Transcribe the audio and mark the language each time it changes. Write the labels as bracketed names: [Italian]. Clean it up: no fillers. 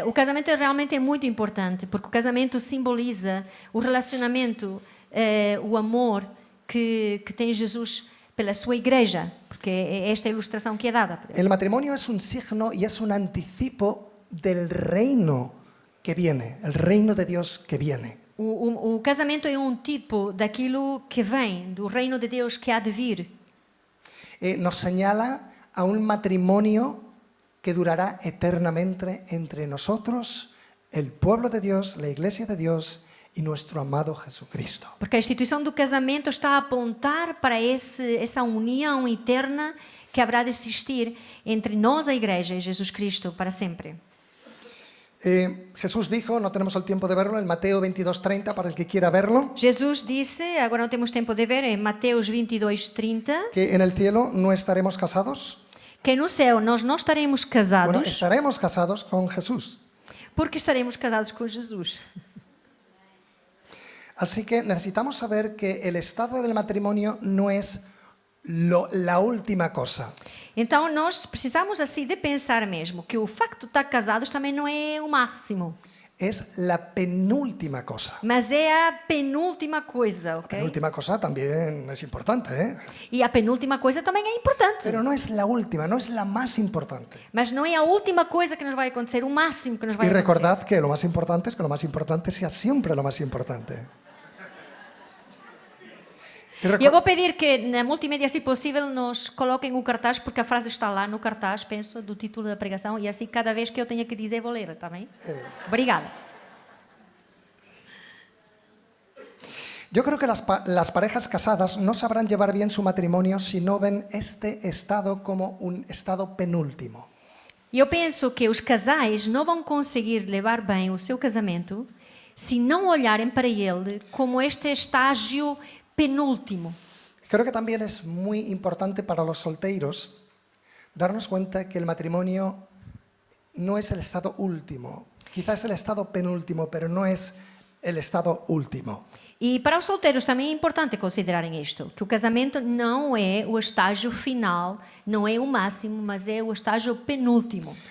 [Portuguese] E o casamento realmente é muito importante, porque o casamento simboliza o relacionamento, o amor que tem Jesus pela sua igreja, porque é esta a ilustração que é dada. [Spanish] El matrimonio es un signo y es un anticipo del reino que viene, el reino de Dios que viene. [Portuguese] O casamento é um tipo daquilo que vem, do reino de Deus que há de vir. [Spanish] Nos señala a un matrimonio que durará eternamente entre nosotros, el pueblo de Dios, la iglesia de Dios y nuestro amado Jesucristo. [Portuguese] Porque a instituição do casamento está a apontar para essa união eterna que haverá de existir entre nós, a igreja, e Jesus Cristo para sempre. [Spanish] Jesús dijo, no tenemos el tiempo de verlo, en Mateo 22:30, para el que quiera verlo, [Portuguese] Jesus disse, agora não temos tempo de ver, em Mateus 22:30, [Spanish] que en el cielo no estaremos casados. [Portuguese] que no céu nós não estaremos casados, [Spanish] Bueno, estaremos casados con Jesús. [Portuguese] porque estaremos casados com Jesus. [Spanish] Así que necesitamos saber que el estado del matrimonio no es la última cosa. [Portuguese] Então nós precisamos assim de pensar mesmo que o facto de estar casados também não é o máximo, [Spanish] Es la penúltima cosa. [Portuguese] mas é a penúltima coisa, ok? [Spanish] Penúltima cosa también es importante, ¿eh? [Portuguese] E a penúltima coisa também é importante. [Spanish] Pero no es la última, no es la más importante. [Portuguese] Mas não é a última coisa que nos vai acontecer, o máximo que nos vai [Spanish] Y [Portuguese] acontecer. [Spanish] recordad que lo más importante es que lo más importante sea siempre lo más importante. [Portuguese] E eu vou pedir que na multimédia, se possível, nos coloquem o cartaz, porque a frase está lá no cartaz, penso, do título da pregação, e assim cada vez que eu tenha que dizer, vou ler, está bem? Obrigada. [Spanish] Yo creo que las parejas casadas no sabrán llevar bien su matrimonio si no ven este estado como un estado penúltimo. [Portuguese] E eu penso que os casais não vão conseguir levar bem o seu casamento se não olharem para ele como este estágio penúltimo. [Spanish] Creo que también es muy importante para los solteros darnos cuenta que el matrimonio no es el estado último. Quizás es el estado penúltimo, pero no es el estado último. [Portuguese] E para os solteiros também é importante considerarem isto, que o casamento não é o estágio final, não é o máximo, mas é o estágio penúltimo.